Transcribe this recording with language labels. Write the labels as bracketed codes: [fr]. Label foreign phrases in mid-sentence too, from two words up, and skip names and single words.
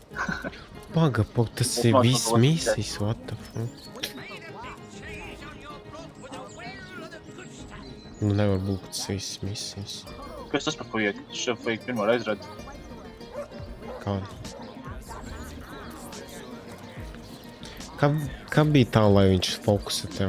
[lv] Paga, tas ir viss misijas, [en] what the fuck? [lv] Nu, nevar būt tas viss misijas. Kas tas par fujek? Šo fujek pirmo reizi redzu. Kādu? Kā bija tā, lai viņš fokusē tev?